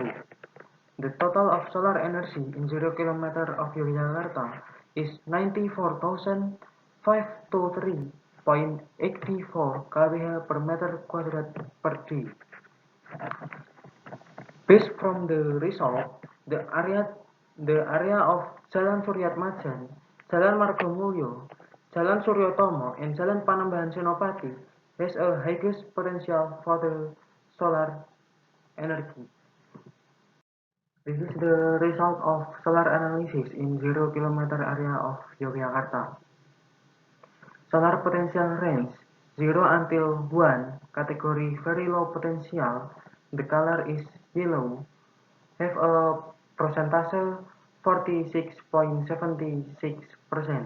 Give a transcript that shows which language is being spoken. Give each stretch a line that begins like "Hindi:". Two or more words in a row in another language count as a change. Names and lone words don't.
English: The total of solar energy in 0 km of Yogyakarta is 94,523.84 kWh per meter quadrat per day. Based from the result, the area of Jalan Suryatmajan, Jalan Margomulyo, Jalan Suryotomo, and Jalan Panembahan Senopati has a highest potential for the solar energy. This is the result of solar analysis in 0 km area of Yogyakarta. Solar potential range 0 until 1, category very low potential, the color is yellow, have a percentage 46.76%.